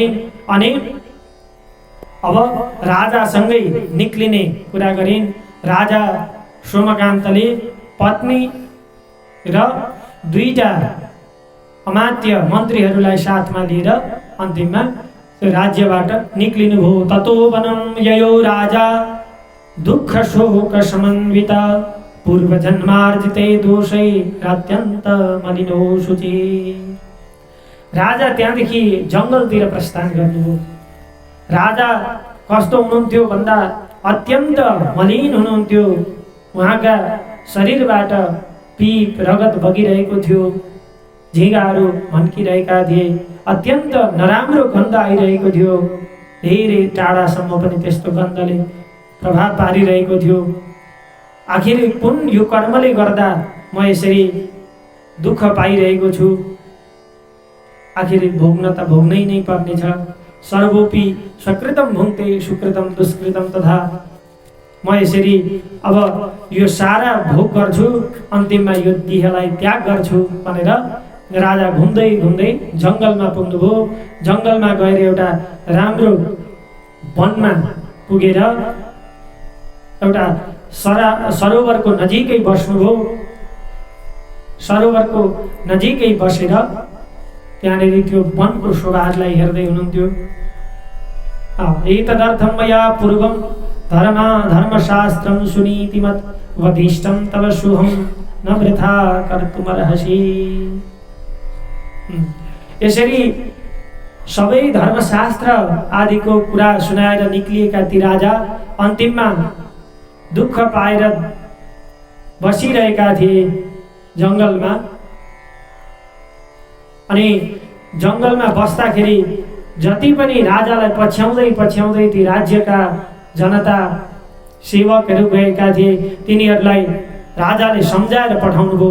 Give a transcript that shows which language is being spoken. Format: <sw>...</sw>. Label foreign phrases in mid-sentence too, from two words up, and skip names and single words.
<ne>अनि अब राजासँगै निक्लिने कुरा गरिन्। राजा सोमकान्तले पत्नी र दुईटा अमात्य मन्त्रीहरूलाई साथमा लिएर अन्तिममा त्यो राज्यबाट निक्लिनुभयो।</ne> <sa>ततो वनं ययो राजा दुःख शोक समन्वित पूर्वजन्मार्जिते दोषै अत्यन्त मलिनो शुचि।</sa> <ne>राजा त्यहाँदेखि जङ्गलतिर प्रस्थान गर्नुभयो। राजा कस्तो हुनुहुन्थ्यो भन्दा अत्यन्त मलिन हुनुहुन्थ्यो। उहाँका शरीरबाट पीप रगत बगिरहेको थियो, झिँगाहरू भन्किरहेका थिए, अत्यन्त नराम्रो गन्ध आइरहेको थियो। धेरै टाढासम्म पनि त्यस्तो गन्धले प्रभाव पारिरहेको थियो। आखिर कुन यो कर्मले गर्दा म यसरी दुःख पाइरहेको छु, आखिर भोग्न त भोग्नै नै पर्नेछ।</ne> <sa>सर्वोपि स्वकृतम भुङ्क्ते सुकृतम दुष्कृतम तथा।</sa> <ne>म यसरी अब यो सारा भोग गर्छु, अन्तिममा यो देहलाई त्याग गर्छु भनेर राजा घुम्दै घुम्दै जङ्गलमा पुग्नुभयो। जङ्गलमा गएर एउटा राम्रो वनमा पुगेर एउटा सरोवरको नजिकै बस्नुभयो। सरोवरको नजिकै बसेर त्यहाँनिर त्यो वनको शोभाहरूलाई हेर्दै हुनुहुन्थ्यो।</ne> <sa>एतदर्थं मया पूर्वं धर्मशास्त्रं सुनीतिमत् वदिष्टं तव शुभं न वृथा कर्तुमर्हसि।</sa> <ne>यसरी सबै धर्मशास्त्र आदिको कुरा सुनाएर निक्लिएका ती राजा अन्तिममा दुःख पाएर बसिरहेका थिए जङ्गलमा। अनि जङ्गलमा बस्दाखेरि जति पनि राजालाई पछ्याउँदै पछ्याउँदै ती राज्यका जनता सेवकहरू गएका थिए, तिनीहरूलाई राजाले सम्झाएर पठाउनुभयो।</ne>